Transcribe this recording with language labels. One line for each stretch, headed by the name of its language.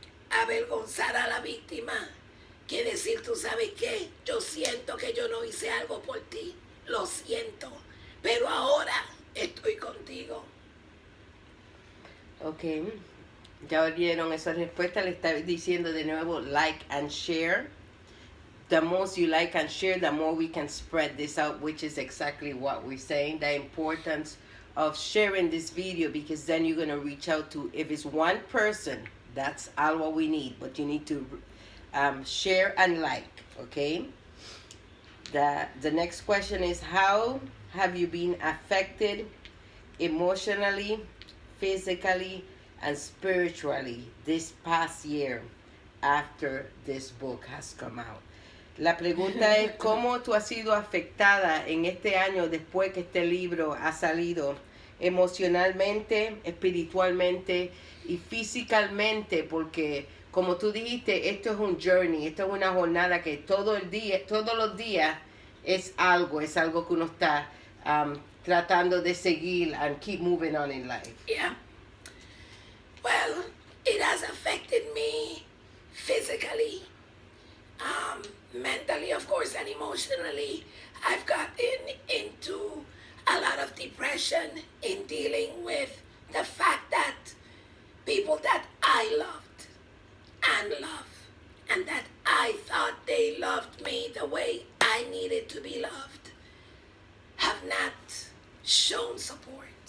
Spanish: avergonzar a la víctima que decir, tú sabes qué, yo siento que yo no hice algo por ti, lo siento, pero ahora estoy contigo. Ok, ya oyeron esa respuesta, le está diciendo de nuevo
English: like and share. The most you like and share, the more we can spread this out, which is exactly what we're saying, the importance of sharing this video, because then you're going to reach out to, if it's one person, that's all what we need, but you need to share and like, okay? The next question is, how have you been affected emotionally, physically, and spiritually this past year after this book has come out?
Spanish: La pregunta es, ¿cómo tú has sido afectada en este año después que este libro ha salido emocionalmente, espiritualmente y físicamente? Porque, como tú dijiste, esto es un journey, esto es una jornada que todos los días es algo que uno está tratando de seguir
English: and keep moving on in life. Yeah. Well, it has affected me physically, mentally, of course, and emotionally. I've gotten into a lot of depression in dealing with the fact that people that I loved and love, and that I thought they loved me the way I needed to be loved, have not shown support.